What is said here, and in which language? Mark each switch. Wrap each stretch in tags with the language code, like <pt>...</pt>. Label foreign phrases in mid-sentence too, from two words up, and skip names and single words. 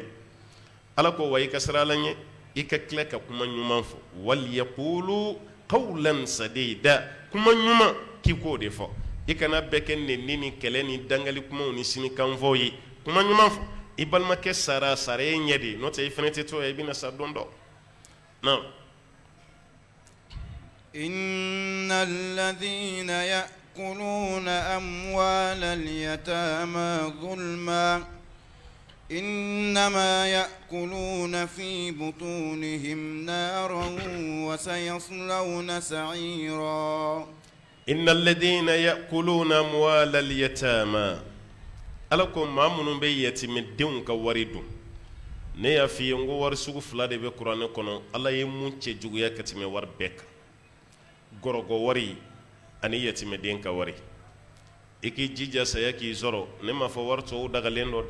<bm>Ala ko wa i ka sira la ɲɛ, i ka tila ka kuma ɲuman fɔ.</bm> <ar>وليقولوا قولا سديدا,</ar> <bm>kuma ɲuman k'i k'o de fɔ. I kana bɛɛ kɛ nɛni ni kɛlɛ ni dangali kumaw ni sinikanfɔw ye. Kuma ɲuman fɔ. I balimakɛ sara e ɲɛ de, n'o tɛ i fɛnɛ tɛ to ye, i bɛna sa don dɔ. Non.</bm> <ar>إن الذين يأكلون أموال اليتامى ظلما إنما يأكلون في بطونهم نارا وسيصلون سعيرا. إن الذين يأكلون أموال اليتامى.</ar> <bm>Ala ko maa minnu bɛ yatimedenw ka wari dun. Ne y'a f'i ye n ko wari sugu fila de bɛ kuranɛ kɔnɔ, Ala ye mun cɛ juguya ka tɛmɛ wari bɛɛ kan. Gɔrɔgɔ wari ani yatimeden ka wari. I k'i jija saya k'i sɔrɔ, ne m'a fɔ wari tɔw dagalen dɔ dɛ.</bm>